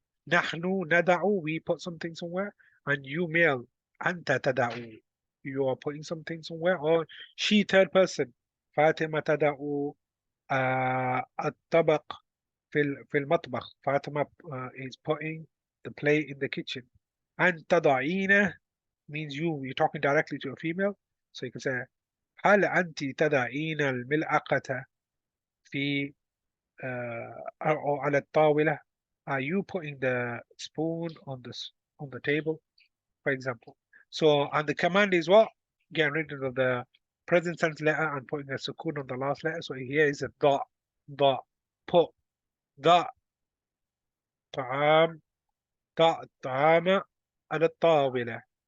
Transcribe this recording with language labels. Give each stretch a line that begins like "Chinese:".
Arabic: Nahnu nada'u,
English: we put something somewhere. And you male,
Arabic: anta tada'u,
English: you are putting something somewhere. Or she third person, Fatima
Arabic: tada'u الطبق في المطبخ.
English: Fatima is putting the plate in the kitchen. And تضعين means you're talking directly to a female. So you can say
Arabic: هل أنت تضعين الملعقة في أو على الطاولة?
English: Are you putting the spoon on the table, for example? So, and the command is what? Getting rid of the present tense letter and putting a sukoon on the last letter. So here is a dot, put, dot, طعام,
Arabic: ضع الطعام على الطاولة.